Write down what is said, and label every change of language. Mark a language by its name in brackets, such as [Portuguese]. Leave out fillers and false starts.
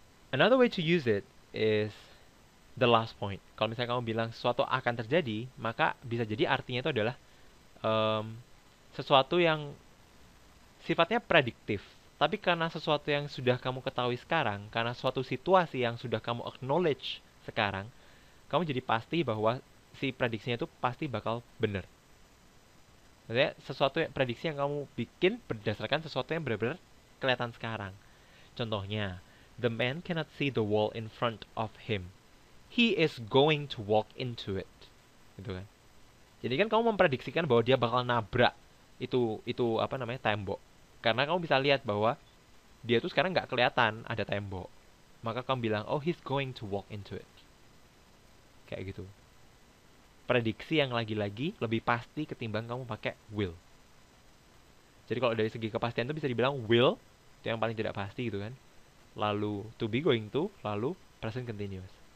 [English] Another way to use it is the last point. [Indonesian] Kalau misalnya kamu bilang sesuatu akan terjadi, maka bisa jadi artinya itu adalah sesuatu yang sifatnya prediktif. Tapi karena sesuatu yang sudah kamu ketahui sekarang, karena suatu situasi yang sudah kamu acknowledge sekarang, kamu jadi pasti bahwa si prediksinya itu pasti bakal benar. Maksudnya sesuatu yang prediksi yang kamu bikin berdasarkan sesuatu yang benar-benar kelihatan sekarang. [English] Contohnya, the man cannot see the wall in front of him. He is going to walk into it. [Indonesian] Gitu kan. Jadi kan kamu memprediksikan bahwa dia bakal nabrak itu apa namanya tembok. Karena kamu bisa lihat bahwa dia tuh sekarang nggak kelihatan ada tembok. Maka kamu bilang, [English] oh he's going to walk into it. [Indonesian] Kayak gitu. Prediksi yang lagi-lagi lebih pasti ketimbang kamu pakai will. Jadi kalau dari segi kepastian itu bisa dibilang will itu yang paling tidak pasti gitu kan. Lalu to be going to, lalu present continuous.